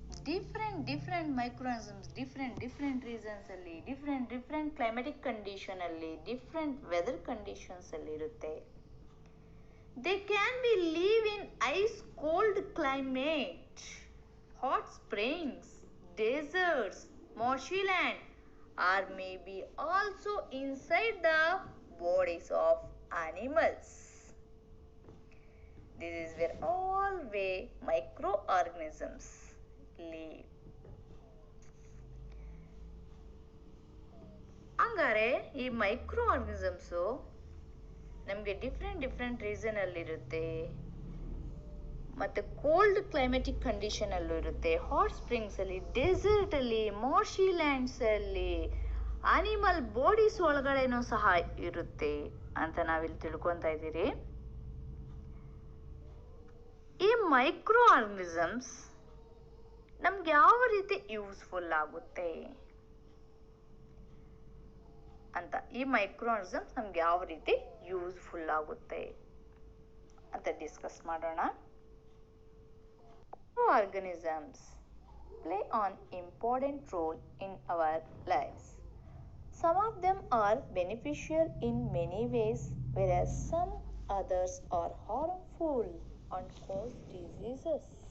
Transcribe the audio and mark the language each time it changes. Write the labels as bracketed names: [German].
[Kannada] Different ಮೈಕ್ರೋನಿಸಮ್ಸ್ different reasons ಅಲ್ಲಿ different climatic condition ಅಲ್ಲಿ different weather conditions ಅಲ್ಲಿ ಇರುತ್ತೆ. [English] They can be live in ice cold climate, hot springs, deserts, marshy land, or maybe also inside the bodies of animals. This is where all way microorganisms live. [Kannada] ಹಂಗಾರೆ ಈ micro organisms ನಮಗೆ different reason ಅಲ್ಲಿ ಇರುತ್ತೆ, ಮತ್ತೆ cold climatic condition ಅಲ್ಲೂ ಇರುತ್ತೆ, hot springs ಅಲ್ಲಿ, dessert ಅಲ್ಲಿ, ಮಾರ್ಶಿ ಲ್ಯಾಂಡ್ಸ್ ಅಲ್ಲಿ, ಅನಿಮಲ್ ಬಾಡೀಸ್ ಒಳಗಡೆನೂ ಸಹ ಇರುತ್ತೆ ಅಂತ ನಾವಿಲ್ಲಿ ತಿಳ್ಕೊತಾ ಇದ್ದೀರಿ. ಈ ಮೈಕ್ರೋ ಆರ್ಗನಿಸಮ್ಸ್ ನಮ್ಗೆ ಯಾವ ರೀತಿ ಯೂಸ್ಫುಲ್ ಆಗುತ್ತೆ ಅಂತ, ಈ ಮೈಕ್ರೋ ಆರ್ಗನಿಸಮ್ಸ್ ನಮ್ಗೆ ಯಾವ ರೀತಿ ಯೂಸ್ಫುಲ್ ಆಗುತ್ತೆ ಅಂತ ಡಿಸ್ಕಸ್ ಮಾಡೋಣ. [English] Microorganisms play an important role in our lives. Some of them are beneficial in many ways, whereas some others are harmful and cause diseases.